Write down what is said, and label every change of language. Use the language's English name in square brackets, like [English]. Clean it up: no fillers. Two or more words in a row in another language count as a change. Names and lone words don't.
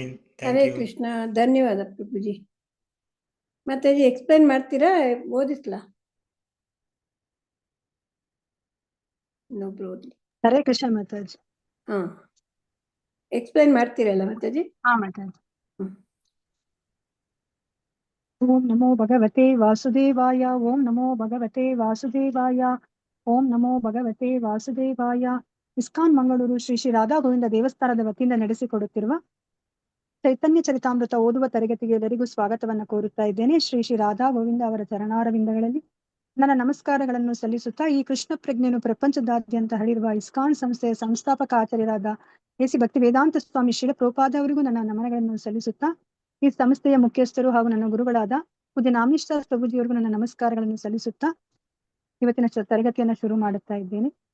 [Sanskrit] ಹರೇ ಕೃಷ್ಣ. [Kannada] ಧನ್ಯವಾದ ಪ್ರಭುಜಿ. ಮಾತಾಜಿ ಎಕ್ಸ್ಪ್ಲೈನ್ ಮಾಡ್ತೀರಾ, ಓದಿಸ್ಲಾ? ಇನ್ನೊಬ್ರು ಓದ್ಲಿ. [Sanskrit] ಹರೇ ಕೃಷ್ಣ ಮಾತಾಜಿ. [Kannada] ಎಕ್ಸ್ಪ್ಲೈನ್ ಮಾಡ್ತೀರಲ್ಲ ಮಾತಾಜಿ? ಮಾತಾಜಿ. [Sanskrit] ಓಂ ನಮೋ ಭಗವತೆ ವಾಸುದೇವಾಯ. ಓಂ ನಮೋ ಭಗವತೆ ವಾಸುದೇವಾಯ. ಓಂ ನಮೋ ಭಗವತೆ ವಾಸುದೇವಾಯ. [Kannada] ಇಸ್ಕಾನ್ ಮಂಗಳೂರು ಶ್ರೀ ಶ್ರೀ ರಾಧಾ ಗೋವಿಂದ ದೇವಸ್ಥಾನದ ವತಿಯಿಂದ ನಡೆಸಿಕೊಡುತ್ತಿರುವ ಚೈತನ್ಯ ಚರಿತಾಮೃತ ಓದುವ ತರಗತಿಗೆ ಎಲ್ಲರಿಗೂ ಸ್ವಾಗತವನ್ನು ಕೋರುತ್ತಾ ಇದ್ದೇನೆ. ಶ್ರೀ ಶ್ರೀ ರಾಧಾ ಗೋವಿಂದ ಅವರ ಚರಣಾರವಿಂದಗಳಲ್ಲಿ ನನ್ನ ನಮಸ್ಕಾರಗಳನ್ನು ಸಲ್ಲಿಸುತ್ತಾ, ಈ ಕೃಷ್ಣ ಪ್ರಜ್ಞೆಯನ್ನು ಪ್ರಪಂಚದಾದ್ಯಂತ ಹರಡಿರುವ ಇಸ್ಕಾನ್ ಸಂಸ್ಥೆಯ ಸಂಸ್ಥಾಪಕ ಆಚಾರ್ಯರಾದ ಎಸಿ ಭಕ್ತಿ ವೇದಾಂತ ಸ್ವಾಮಿ ಶ್ರೀಲ ಪ್ರಭುಪಾದ ಅವರಿಗೂ ನನ್ನ ನಮನಗಳನ್ನು ಸಲ್ಲಿಸುತ್ತಾ, ಈ ಸಂಸ್ಥೆಯ ಮುಖ್ಯಸ್ಥರು ಹಾಗೂ ನನ್ನ ಗುರುಗಳಾದ ಪೂಜ್ಯ ನಾಮನಿಷ್ಠ ಪ್ರಭುಜಿಯವರಿಗೂ ನನ್ನ ನಮಸ್ಕಾರಗಳನ್ನು ಸಲ್ಲಿಸುತ್ತಾ ಇವತ್ತಿನ ತರಗತಿಯನ್ನು ಶುರು ಮಾಡುತ್ತಾ ಇದ್ದೇನೆ.